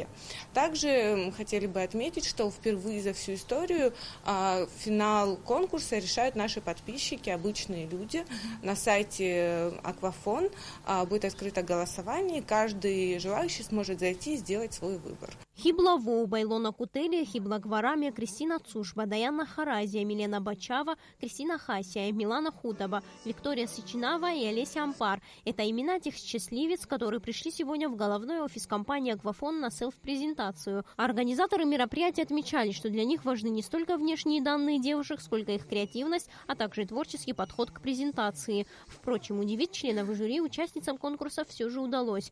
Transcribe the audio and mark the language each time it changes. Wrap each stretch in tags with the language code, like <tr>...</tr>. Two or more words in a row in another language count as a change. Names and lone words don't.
<ru>Также хотели бы отметить, что впервые за всю историю финал конкурса решают наши подписчики, обычные люди. На сайте Аквафон будет открыто голосование, и каждый желающий сможет зайти и сделать свой выбор. Хибла Воуба, Илона Кутелия, Хибла Гварами, Кристина Цушба, Даяна Харазия, Милена Бачава, Кристина Хасия, Милана Хутаба, Виктория Сычинава и Олеся Ампар. Это имена тех счастливец, которые пришли сегодня в головной офис компании «Аквафон» на селф-презентацию. Организаторы мероприятия отмечали, что для них важны не столько внешние данные девушек, сколько их креативность, а также творческий подход к презентации. Впрочем, удивить членов жюри участницам конкурса все же удалось.</ru>